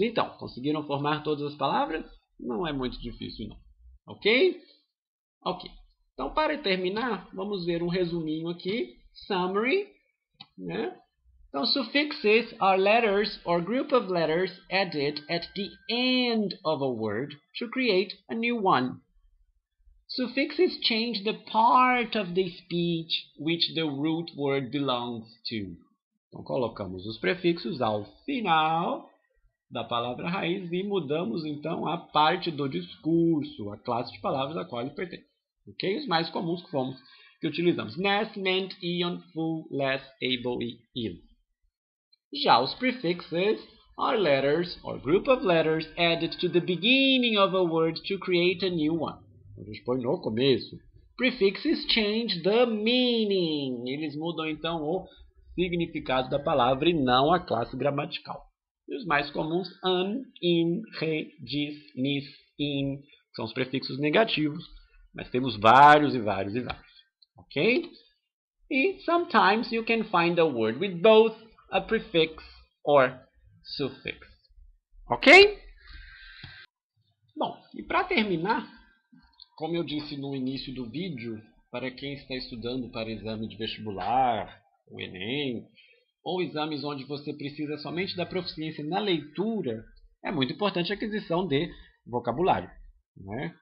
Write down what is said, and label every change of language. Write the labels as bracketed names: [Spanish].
[Portuguese] Então, conseguiram formar todas as palavras? Não é muito difícil, não. Ok? Ok. Então, para terminar, vamos ver um resuminho aqui. Summary, né? Então, [English] suffixes are letters or group of letters added at the end of a word to create a new one. Suffixes change the part of the speech which the root word belongs to. [Portuguese] Então, colocamos os prefixos ao final da palavra raiz e mudamos, então, a parte do discurso, a classe de palavras a qual ele pertence. Ok? Os mais comuns que utilizamos. Ness, meant, ion, full, less, able e ill. Já os [English] prefixes are letters or group of letters added to the beginning of a word to create a new one. [Portuguese] A gente põe no começo. [English] Prefixes change the meaning. [Portuguese] Eles mudam, então, o significado da palavra e não a classe gramatical. E os mais comuns, an, in, re, dis, nis, in, são os prefixos negativos, mas temos vários e vários e vários. Ok? E [English] sometimes you can find a word with both a prefix or suffix. Ok? [Portuguese] Bom, e para terminar, como eu disse no início do vídeo, para quem está estudando para exame de vestibular, o Enem, ou exames onde você precisa somente da proficiência na leitura, é muito importante a aquisição de vocabulário, né?